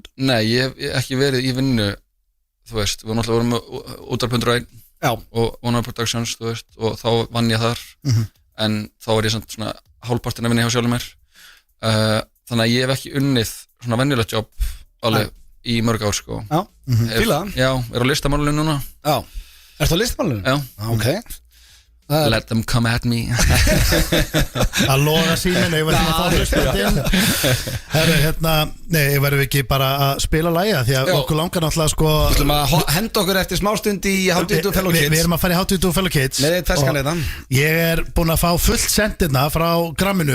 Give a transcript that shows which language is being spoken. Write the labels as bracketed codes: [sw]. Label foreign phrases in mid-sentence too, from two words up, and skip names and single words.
[is] Nei, ég hef ekki verið í vinnu, þú veist, við náttúrulega vorum með Útvarp.1 og One Productions, þú veist, og þá vann ég þar, en þá var ég svona hálfpartin að vinna hjá sjálfum mér, þannig að ég hef ekki unnið svona venjulegt jobb alveg í mörg ár, sko. Já, fíla það. Já, er á listamálunum núna. Já, ertu á listamálunum? Já. Ok. [en] Let them come at me. [is] Að loga símin, ég verði að fá hlustandi. Nei, ég verði ekki bara að spila lægja, því að okkur langar náttúrulega sko. Við ætlum að henda okkur eftir smástund í How Do You Do Fellow Kids. Við erum að fara í How Do You Do Fellow Kids. Með eitt ferskan þetta. Ég er búin að fá fullt sendina frá gramminu.